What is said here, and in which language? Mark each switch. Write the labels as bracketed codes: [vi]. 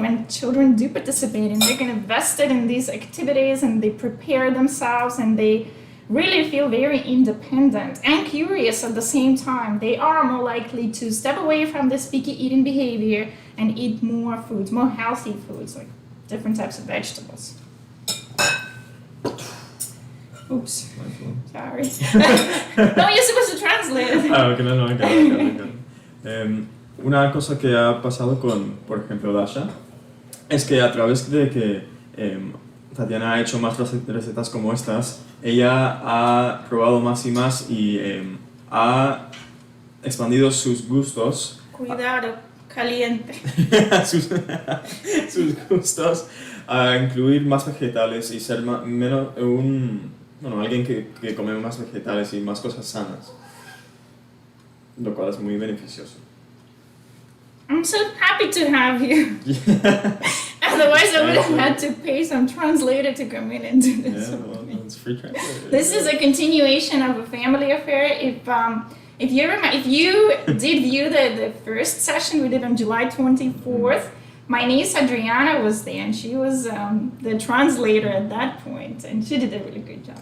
[en] When children do participate and they're going to invest it in these activities and they prepare themselves and they really feel very independent and curious at the same time, they are more likely to step away from this picky eating behavior and eat more foods, more healthy foods, like different types of vegetables. Oops. Sorry. No, you're supposed to translate. Okay, no, I got it. [es] Una cosa que ha pasado con, por ejemplo, Dasha, es que a través de que Tatiana ha hecho más recetas como estas, ella ha probado más y más y ha expandido sus gustos. Cuidado, caliente. sus gustos a incluir más vegetales y ser alguien que come más vegetales y más cosas sanas, lo cual es muy beneficioso. [en] I'm so happy to have you. Otherwise, I would have had to pay some translator to come in and do this. Yeah, well, it's free translator. This is a continuation of a family affair. If you did view the first session we did on July 24th, my niece Adriana was there, and she was the translator at that point, and she did a really good job.